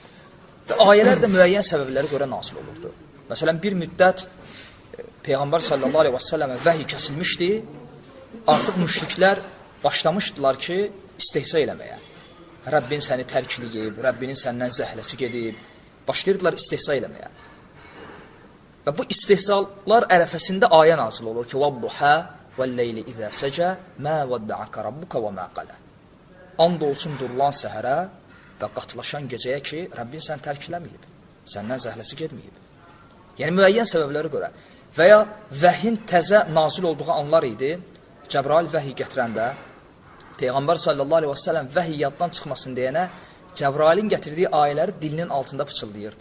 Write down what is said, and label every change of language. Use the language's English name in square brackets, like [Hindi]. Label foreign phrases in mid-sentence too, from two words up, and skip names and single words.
[Azerbaijani] Və ayələr də müəyyən səbəblərə görə nazil olurdu. Məsələn, bir müddət Peyğəmbər [Arabic] صلى الله عليه وسلم [Azerbaijani] vəhy kəsilmişdi, artıq müşriklər başlamışdılar ki, istehza eləməyə. Rəbbin səni tərk eləyib, Rəbbinin səndən zəhləsi gedib, başlayırdılar istehza eləməyə. Və bu istehzalar ərəfəsində ayə nazil olur ki, [Arabic] وَالضُّحَا وَالْلَيْلِ إِذَا سَجَى مَا وَدَّعَكَ رَبُّكَ وَمَا قَلَى. [Azerbaijani] And olsun durulan səhərə və qatılaşan gecəyə ki, Rəbbin səni tərk eləməyib, səndən zəhləsi getməyib. Yəni, müəyyən səbəblərə görə və ya vəhyin təzə nazil olduğu anlar idi, Cəbrail vəhiy gətirəndə, Peyğəmbər [Arabic] صلى الله عليه وسلم [Azerbaijani] vəhiy yaddan çıxmasın deyənə, Cəbrailin gətirdiyi ayələri dilinin altında pıçıldayırdı.